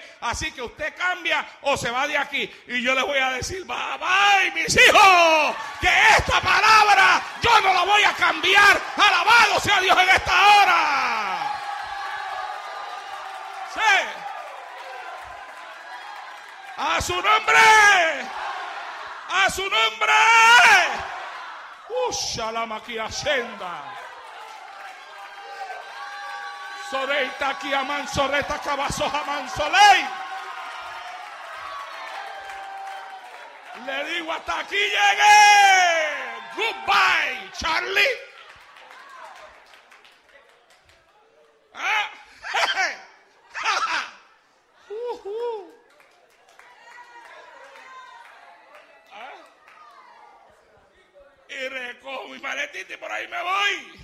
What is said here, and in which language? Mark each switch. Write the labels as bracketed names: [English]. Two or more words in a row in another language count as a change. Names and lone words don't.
[Spanish] Así que usted cambia o se va de aquí. Y yo les voy a decir: [English] bye bye, [Spanish] mis hijos, que esta palabra yo no la voy a cambiar. Alabado sea Dios en esta hora. Sí. A su nombre. A su nombre. Shalama ki ascenda. Soreita ki aman soreta cabazo aman solei. Le digo: hasta aquí llegué. [English] Goodbye, Charlie. [Spanish] Y recojo mi maletita y por ahí me voy.